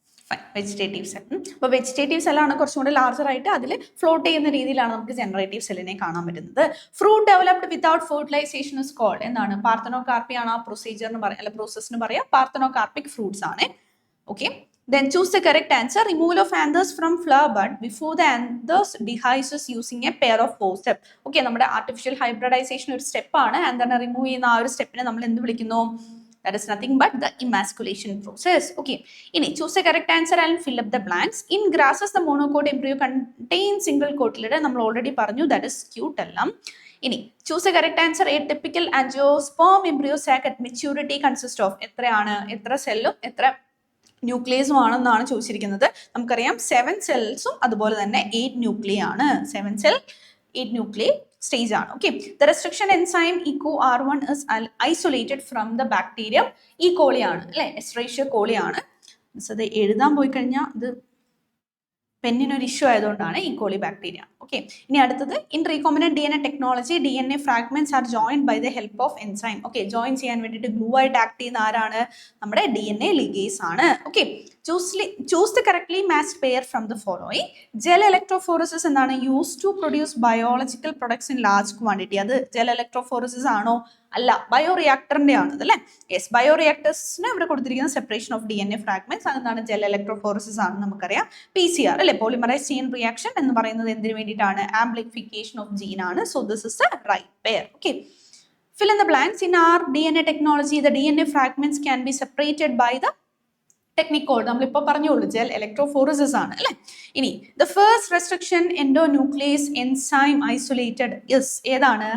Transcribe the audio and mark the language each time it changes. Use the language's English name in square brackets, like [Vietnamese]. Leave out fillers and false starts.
[Malayalam] Fine, vegetative cell. അപ്പോൾ vegetative സെല്ലാണ് കുറച്ചും കൂടി ലാർജർ ആയിട്ട് അതിൽ ഫ്ലോട്ട് ചെയ്യുന്ന രീതിയിലാണ് നമുക്ക് ജനറേറ്റീവ് സെല്ലിനെ കാണാൻ പറ്റുന്നത്. [English] fruit developed without fertilization is called [Malayalam] എന്താണ്? പാർത്തനോകാർപ്പി ആണ് ആ പ്രൊസീജിയറിന് പറയാം, അല്ല പ്രോസസ്സിന് പറയാം പാർത്തനോകാർപ്പിക് ഫ്രൂട്ട്സ് ആണ്. [English] Okay, then choose the correct answer. Removal of anthers from flower bud before the anthers dehisces using a pair of forceps. [Malayalam] Okay, നമ്മുടെ ആർട്ടിഫിഷ്യൽ ഹൈബ്രിഡൈസേഷൻ ഒരു സ്റ്റെപ്പാണ്. ആന്തറിനെ റിമൂവ് ചെയ്യുന്ന ആ ഒരു സ്റ്റെപ്പിനെ നമ്മൾ എന്ത് വിളിക്കുന്നു? [English] That is nothing but the emasculation process. Okay, ini choose the correct answer and fill up the blanks. In grasses the monocot embryo contains single cotyledon. നമ്മൾ already പറഞ്ഞു, that is scutellum. Ini choose the correct answer. A typical angiosperm embryo sac at maturity consists of [Malayalam] എത്രയാണ്? എത്ര സെല്ലും എത്ര ന്യൂക്ലിയസും ആണെന്നാണ് ചോദിച്ചിരിക്കുന്നത്. നമുക്കറിയാം 7 സെൽസും അതുപോലെ തന്നെ 8 ന്യൂക്ലിയ ആണ്. 7 സെൽ 8 ന്യൂക്ലിയ സ്റ്റേജ് ആണ്. [English] Okay, the restriction enzyme EcoR1 is isolated from the bacterium. [Malayalam] ഈ കോളിയാണ് അല്ലെ, എസ്ട്രേഷ്യ കോളിയാണ്. അത് എഴുതാൻ പോയി കഴിഞ്ഞാൽ ഇത് പെന്നിനൊരു ഇഷ്യൂ ആയതുകൊണ്ടാണ് ഈ കോളി ബാക്ടീരിയ. [English] okay, [Malayalam] ഇനി അടുത്തത് [English] In recombinant DNA technology DNA fragments are joined by the help of enzyme. [Malayalam] Okay, join ചെയ്യാൻ വേണ്ടിയിട്ട് ഗ്ലൂ ആയിട്ട് ആക്ട് ചെയ്യുന്ന ആരാണ്? നമ്മുടെ DNA ലിഗേസ് ആണ്. [English] Okay, choose the correctly matched pair from the following. Gel electrophoresis [Malayalam] എന്താണ്? [English] Used to produce biological products in large quantity. [Malayalam] അത് gel electrophoresis ആണോ? അല്ല, ബയോറിയാക്ടറിന്റെ ആണ് അല്ലേ? യെസ്, ബയോറിയാക്ടേഴ്സിന് ഇവിടെ കൊടുത്തിരിക്കുന്ന [English] separation of DNA fragments [Malayalam] അതെന്താണ്? ജെൽ ഇലക്ട്രോഫോറസിസ് ആണ്. നമുക്കറിയാം PCR അല്ലെ, പോളിമറൈസ് ചെയിൻ റിയാക്ഷൻ എന്ന് പറയുന്നത് എന്തിനു വേണ്ടിയിട്ടാണ്? [English] Amplification of gene ആണ്. So this is the right pair. Okay, fill in the blanks. In our DNA technology the DNA fragments can be separated by the technique called [Malayalam] നമ്മളിപ്പോൾ പറഞ്ഞോളൂ, gel electrophoresis ആണ് അല്ലേ? [English] ഇനി the first restriction endonuclease enzyme isolated is [Malayalam] ഏതാണ്?